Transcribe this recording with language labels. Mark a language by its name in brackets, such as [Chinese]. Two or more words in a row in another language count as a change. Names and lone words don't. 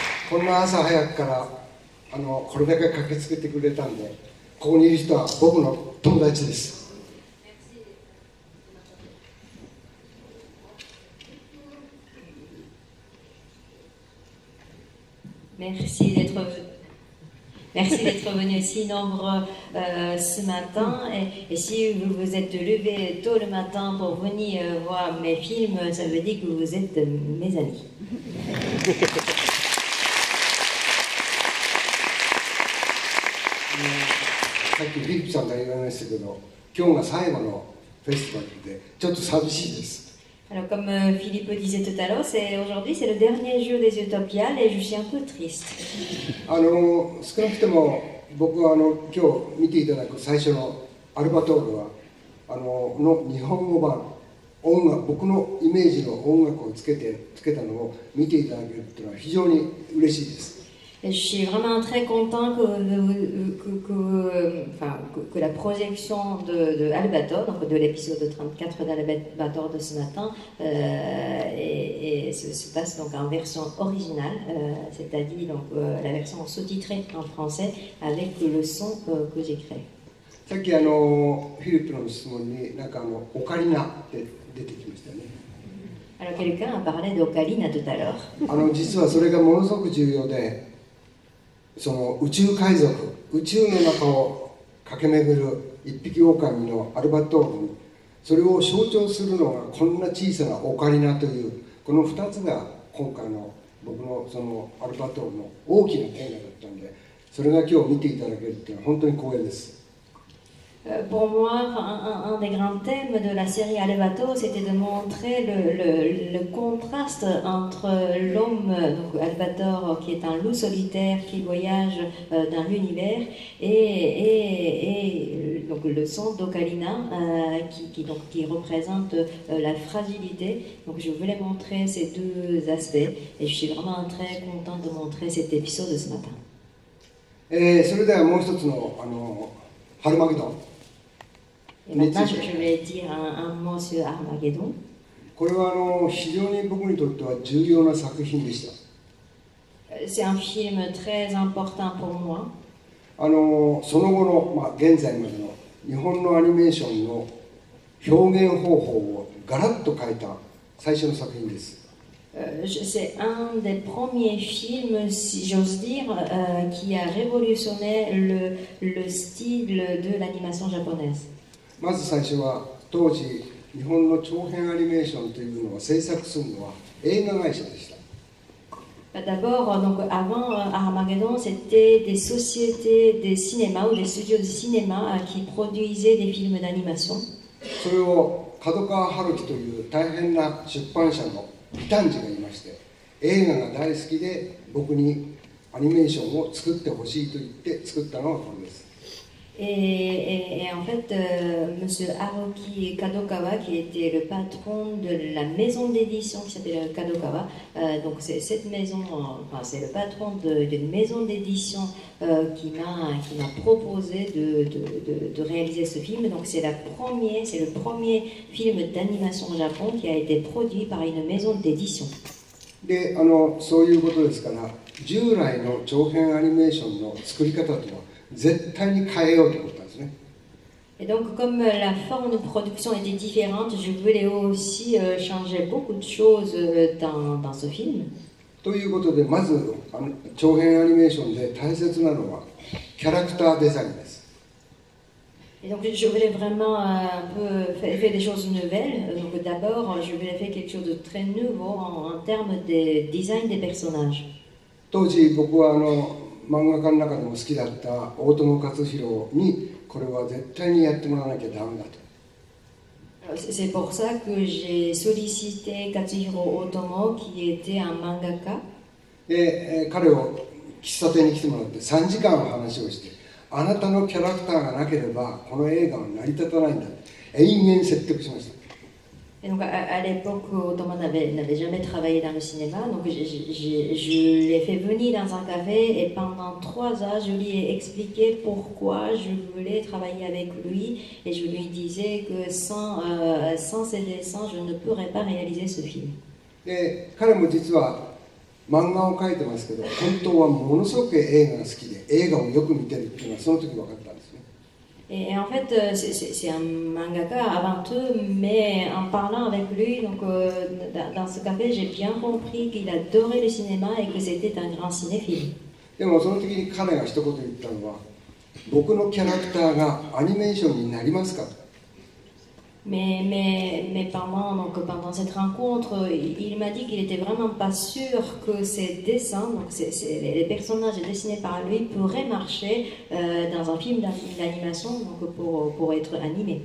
[Japanese] こんな朝早くからこれだけ駆けつけてくれたんで、ここにいる人は僕の友達です。 [French] Merci d'être venu si nombreux ce matin. Et si vous vous êtes levé tôt le matin pour venir voir mes films, ça veut dire que vous êtes mes amis. [Japanese] さっきフィリップさんが言われましたけど、今日が最後のフェスティバルでちょっと寂しいです。 [French] Alors comme Philippe disait tout à l'heure, aujourd'hui c'est le dernier jour des Utopiales et je suis un peu triste. [Japanese] 少なくとも僕は今日見ていただく最初のアルバトールはの日本語版音楽、僕のイメージの音楽をつけたのを見ていただけるというのは非常に嬉しいです。 [French] Et je suis vraiment très content que la projection de Albator, donc de l'épisode 34 d'Albator de ce matin, se passe donc en version originale, c'est-à-dire donc, la version sous-titrée en français avec le son que j'ai créé. [Japanese] さっきフィリップの質問にオカリナって出てきましたね。 [French] Alors quelqu'un a parlé d'Ocarina tout à l'heure. [Japanese] 実はそれがものすごく重要で、その宇宙海賊、宇宙の中を駆け巡る一匹狼のアルバトールに、それを象徴するのがこんな小さなオカリナという、この2つが今回の僕のそのアルバトールの大きなテーマだったんで、それが今日見ていただけるっていうのは本当に光栄です。 [French] Pour moi, un des grands thèmes de la série Albator, c'était de montrer le contraste entre l'homme, donc Albator, qui est un loup solitaire qui voyage dans l'univers, et donc le son d'Ocarina, qui représente la fragilité. Donc je voulais montrer ces deux aspects, et je suis vraiment très contente de montrer cet épisode ce matin. [Japanese] それではもう一つのハルマゲドン。 [French] Et maintenant, je vais dire un mot sur Armageddon. [Japanese] これは非常に僕にとっては重要な作品でした。 [French] C'est un film très important pour moi. [Japanese] その後の、現在までの日本のアニメーションの表現方法をガラッと変えた最初の作品です。 [French] C'est un des premiers films, si j'ose dire, qui a révolutionné le style de l'animation japonaise. [Japanese] まず最初は当時日本の長編アニメーションというのを制作するのは映画会社でした。 [French] D'abord, donc avant Armageddon, c'était des sociétés de cinéma ou des studios de cinéma qui produisaient des films d'animation. [Japanese] それを角川春樹という大変な出版社の異端児がいまして、映画が大好きで僕にアニメーションを作ってほしいと言って作ったのがこれです。 [French] Et en fait, Monsieur Haruki Kadokawa, qui était le patron de la maison d'édition qui s'appelle Kadokawa, donc c'est cette maison, c'est le patron d'une maison d'édition qui m'a proposé de réaliser ce film. Donc c'est le premier film d'animation au Japon qui a été produit par une maison d'édition. [Japanese] で、そういうことですから、従来の長編アニメーションの作り方とは絶対に変えようと思ったんですね。 [French] Et donc, comme la forme de production était différente, je voulais aussi changer beaucoup de choses dans ce film. [Japanese] ということで、まず長編アニメーションで大切なのはキャラクターデザインです。 [French] Et donc, je voulais vraiment un peu faire des choses nouvelles. Donc, d'abord, je voulais faire quelque chose de très nouveau en termes de design des personnages. [Japanese] 当時、僕は漫画家の中でも好きだった大友克洋にこれは絶対にやってもらわなきゃダメだと。 [French] C'est pour ça que j'ai sollicité Katsuhiro Otomo, qui était un mangaka. [Japanese] で、彼を喫茶店に来てもらって3時間話をして、あなたのキャラクターがなければこの映画は成り立たないんだと延々説得しました。 [French] Et donc à l'époque, Otomo n'avait jamais travaillé dans le cinéma, donc je l'ai fait venir dans un café et pendant 3 heures, je lui ai expliqué pourquoi je voulais travailler avec lui et je lui disais que sans ses dessins, je ne pourrais pas réaliser ce film. [Japanese] で、彼も実は漫画を描いてますけど、本当はものすごく映画が好きで、映画をよく見てるっていうのはその時分かったんですね。 [French] Et en fait, c'est un mangaka avant tout, mais en parlant avec lui, donc, dans ce café, j'ai bien compris qu'il adorait le cinéma et que c'était un grand cinéphile. [Japanese] でもその時に彼が一言言ったのは、僕のキャラクターがアニメーションになりますかと。 [French] Mais pendant cette rencontre, il m'a dit qu'il n'était vraiment pas sûr que ses dessins, donc les personnages dessinés par lui, pourraient marcher dans un film d'animation donc pour être animés.